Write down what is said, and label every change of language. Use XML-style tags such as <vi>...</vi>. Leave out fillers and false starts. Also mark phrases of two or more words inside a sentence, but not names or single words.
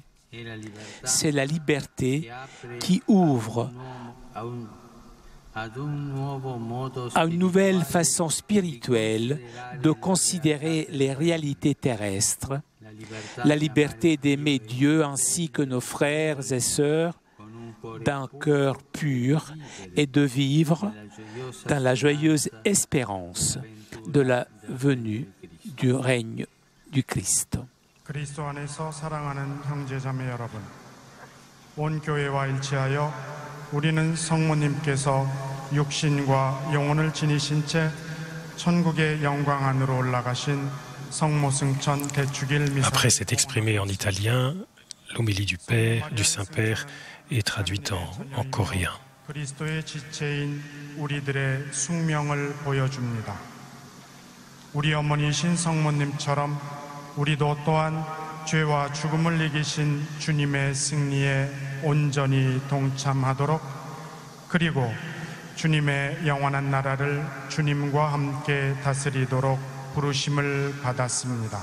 <fr>C'est la liberté qui ouvre à une nouvelle façon spirituelle de considérer les réalités terrestres, la liberté d'aimer Dieu ainsi que nos frères et sœurs d'un cœur pur et de vivre dans la joyeuse espérance de la venue du règne du Christ.</fr> <ko>그리스도 안에서 사랑하는 형제자매 여러분, 온 교회와 일치하여 우리는 성모님께서 육신과 영혼을 지니신 채 천국의 영광 안으로 올라가신 성모승천 대축일 미사.</ko> <fr>Après s'être exprimé en italien, l'homélie du Père, du Saint-Père, est traduite en coréen.</fr> <ko>그리스도의 지체인 우리들의 숙명을 보여줍니다. 우리 어머니신 성모님처럼 우리도 또한 죄와 죽음을 이기신 주님의 승리에 온전히 동참하도록, 그리고 주님의 영원한 나라를 주님과 함께 다스리도록 부르심을 받았습니다.</ko>